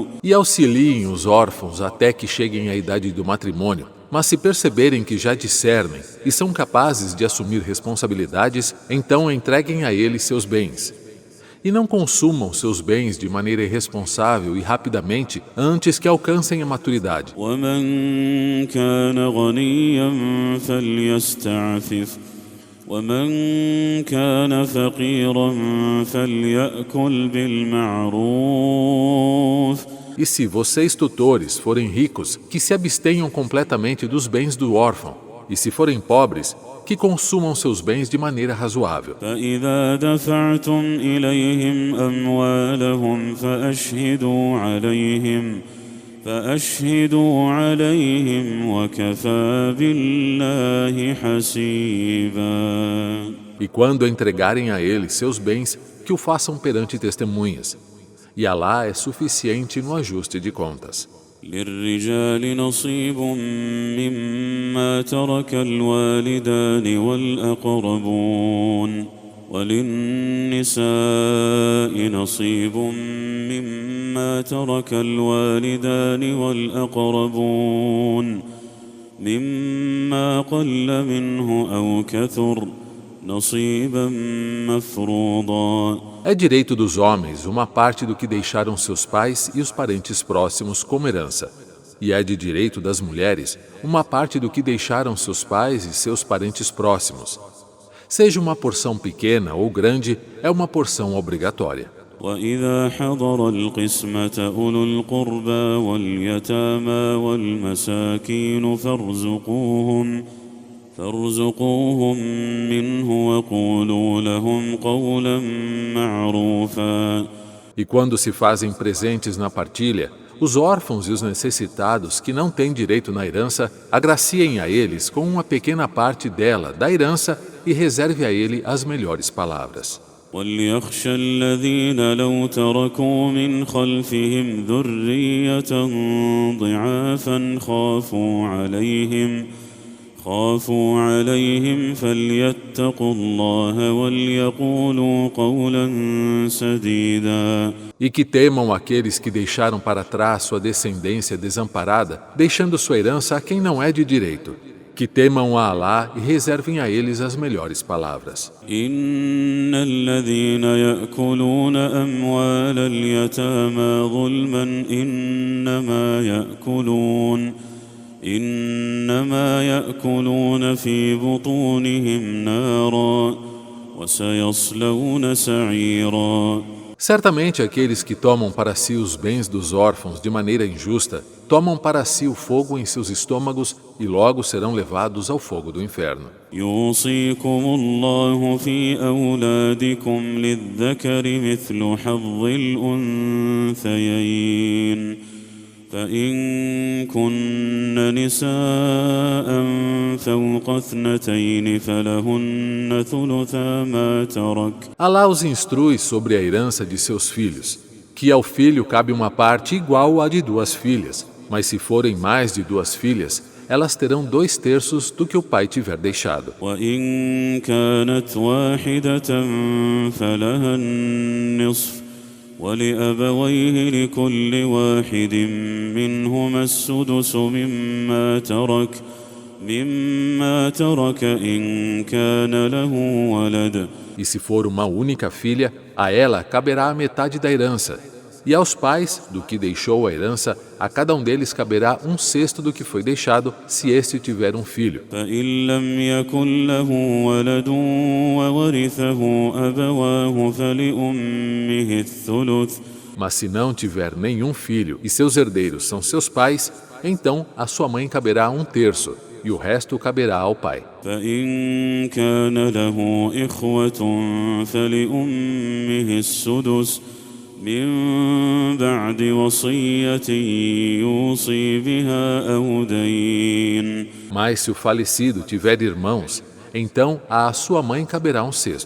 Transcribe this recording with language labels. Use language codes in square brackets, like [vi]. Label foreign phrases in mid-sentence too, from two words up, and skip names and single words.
[pt] E auxiliem os órfãos até que cheguem à idade do matrimônio, mas se perceberem que já discernem e são capazes de assumir responsabilidades, então entreguem a eles seus bens. E não consumam seus bens de maneira irresponsável e rapidamente antes que alcancem a maturidade. [ar] ومن كان غنيا فليستعفف ومن كان فقيرا فليأكل بالمعروف. [pt] E se vocês tutores forem ricos, que se abstenham completamente dos bens do órfão. E se forem pobres, que consumam seus bens de maneira razoável. [ar] فإذا دفعتم إليهم أموالهم فأشهدوا عليهم وكفى بالله حسيبا. [pt] E quando entregarem a eles seus bens, que o façam perante testemunhas. E Alá é suficiente no ajuste de contas. [ar] للرجال نصيب مما ترك الوالدان والأقربون وللنساء نصيب مما ترك الوالدان والأقربون مما قل منه أو كثر نصيبا مفروضا. [pt] É direito dos homens uma parte do que deixaram seus pais e os parentes próximos como herança. E é de direito das mulheres uma parte do que deixaram seus pais e seus parentes próximos. Seja uma porção pequena ou grande, é uma porção obrigatória. [ar] وإذا حضر القسمة أولو القربى واليتامى والمساكين فارزقوهم منه وقولوا لهم قولا معروفا. [pt] E quando se fazem presentes na partilha, os órfãos e os necessitados que não têm direito na herança, agraciem a eles com uma pequena parte dela, da herança, e reserve a ele as melhores palavras. [ar] وليخشى الذين لو تركوا من خلفهم ذرية ضعافا خافوا عليهم فليتقوا الله وليقولوا قولا سديدا. [pt] E que temam aqueles que deixaram para trás sua descendência desamparada, deixando sua herança a quem não é de direito. Que temam a Alá e reservem a eles as melhores palavras. [ar] إن الذين يأكلون أموال اليتامى ظلما إنما يأكلون في بطونهم نارا وسيصلون سعيرا. [pt] Certamente aqueles que tomam para si os bens dos órfãos de maneira injusta, tomam para si o fogo em seus estômagos e logo serão levados ao fogo do inferno. [ar] يوصيكم الله في أولادكم للذكر مثل حظ الأنثيين فإن كن نساء فوق 2 فلهن ثلثا ما ترك. [pt] Alá os instrui sobre a herança de seus filhos, que ao filho cabe uma parte igual à de 2 filhas, mas se forem mais de 2 filhas, elas terão 2/3 do que o pai tiver deixado. [ar] وإن كانت واحدة فلها النصف ولأبويه لكل واحد منهما السدس مما ترك إن كان له ولد. [pt] E se for uma única filha, a ela caberá a metade da herança. E aos pais, do que deixou a herança, a cada um deles caberá 1/6 do que foi deixado, se este tiver um filho. [ar] فإن لم يكن له ولد وورثه أبواه فلأمه الثلث. [pt] Mas se não tiver nenhum filho e seus herdeiros são seus pais, então a sua mãe caberá 1/3 e o resto caberá ao pai. [ar] فإن كان له إخوة فلأمه السدس من بعد وصية يوصي بها أو دين. [pt] Mas se o falecido tiver irmãos, então a sua mãe caberá 1/6.